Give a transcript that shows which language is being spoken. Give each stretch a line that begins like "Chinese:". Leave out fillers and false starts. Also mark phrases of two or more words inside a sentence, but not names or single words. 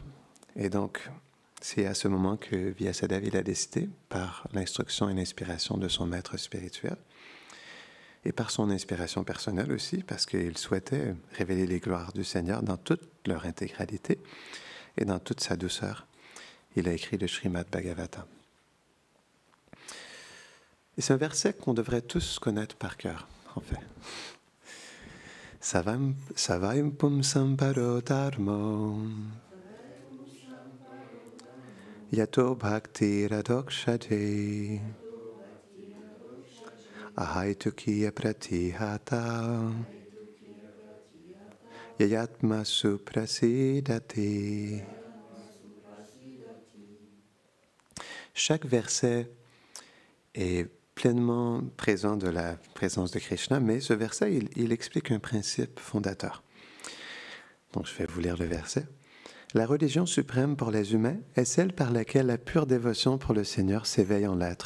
French: Et donc, c'est à ce moment que Vyasadeva il a décidé, par l'instruction et l'inspiration de son maître spirituel, et par son inspiration personnelle aussi, parce qu'il souhaitait révéler les gloires du Seigneur dans toute leur intégralité et dans toute sa douceur. Il a écrit le Srimad Bhagavatam. Et c'est un verset qu'on devrait tous connaître par cœur, en fait.
Sanskrit: Savaim pumsam paro dharmo yato bhakti radokshate ahaitukiya pratihata yayatma suprasidati.
French: Chaque verset est pleinement présent de la présence de Krishna, mais ce verset, il explique un principe fondateur. Donc, je vais vous lire le verset. La religion suprême pour les humains est celle par laquelle la pure dévotion pour le Seigneur s'éveille en l'être.